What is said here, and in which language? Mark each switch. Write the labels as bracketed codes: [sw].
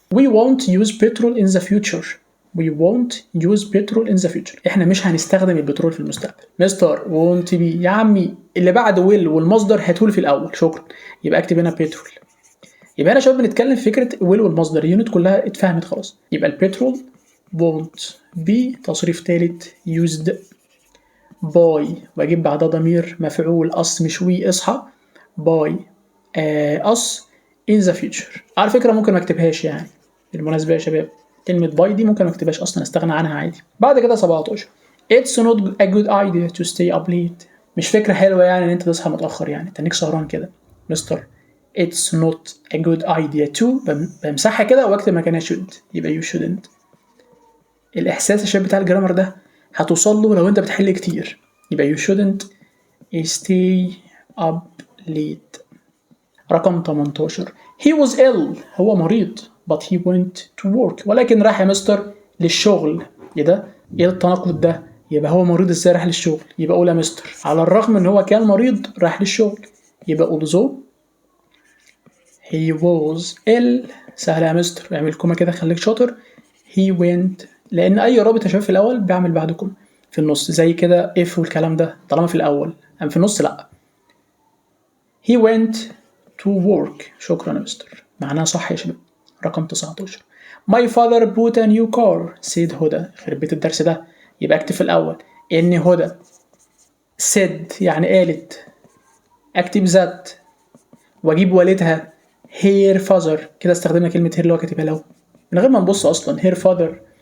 [en] we won't use petrol in the future. we won't use petrol in the future. [ar] احنا مش هنستخدم البترول في المستقبل. مستر [en] won't be [ar] يا عمي اللي بعد will والمصدر هاتولي في الاول، شكرا. يبقى اكتب هنا petrol. يبقى هنا شباب بنتكلم في فكره will والمصدر، اليونت كلها اتفهمت خلاص. يبقى البترول [en] won't be [ar] تصريف ثالث [en] used by، [ar] واجيب بعدها ضمير مفعول us مش we، اصحى. [en] by us in the future. [ar] على فكره ممكن ما اكتبهاش يعني بالمناسبه يا شباب، كلمه by دي ممكن ما اكتبهاش اصلا، استغنى عنها عادي. بعد كده [en] 17 it's not a good idea to stay up late. [ar] مش فكره حلوه يعني ان انت تصحى متاخر، يعني تنيك سهران كده مستر. [en] it's not a good idea to، [ar] بمسحها كده واكتب مكانها [en] should، يبقى you shouldn't. [ar] الاحساس يا شباب بتاع الجرامر ده هتوصل له لو انت بتحل كتير، يبقى [en] you shouldn't stay up late. [ar] رقم 18 [en] he was ill، [ar] هو مريض [en] but he went to work، [ar] ولكن راح يا مستر للشغل. ايه ده؟ ايه التناقض ده؟ يبقى هو مريض ازاي راح للشغل؟ يبقى اقول يا مستر على الرغم ان هو كان مريض راح للشغل، يبقى [en] although he was ill. [ar] سهل يا مستر، اعمل كوما كده خليك شاطر. [en] he went، [ar] لان اي رابط يا شباب في الاول بعمل بعد كوما في النص زي كده if والكلام ده، طالما في الاول اما في النص لا. [en] he went to work، [ar] شكرا يا مستر، معناها صح يا شباب. [en] رقم 19 my father bought a new car said Huda. [ar] خرب بيت الدرس ده. يبقى اكتب في الاول ان هدى said يعني قالت، اكتب ذات واجيب والدها [en] her father، [ar] كده استخدمنا كلمه هير اللي هو كاتبها له من غير ما نبص اصلا، her father.